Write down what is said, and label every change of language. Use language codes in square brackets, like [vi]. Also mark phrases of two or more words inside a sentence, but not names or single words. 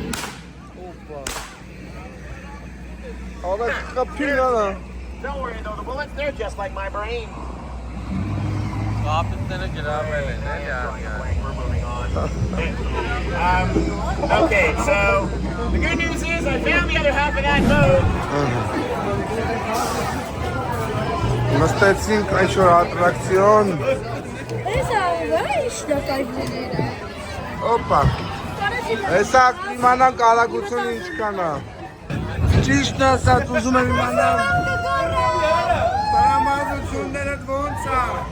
[en] Oh, that's a peanut. Don't worry, though. The bullets, they're just like my brain. We're moving on. Okay, so the good news is I found the other half of that boat. [hy] Նստեցինք ինչ-որ ատրակցիոն։ Օպա։ Հեսա իմանանք արագությունը ինչքան է։ Ճիշտ ասած ուզում եմ իմանալ։ Տրամադրությունները ոնց է։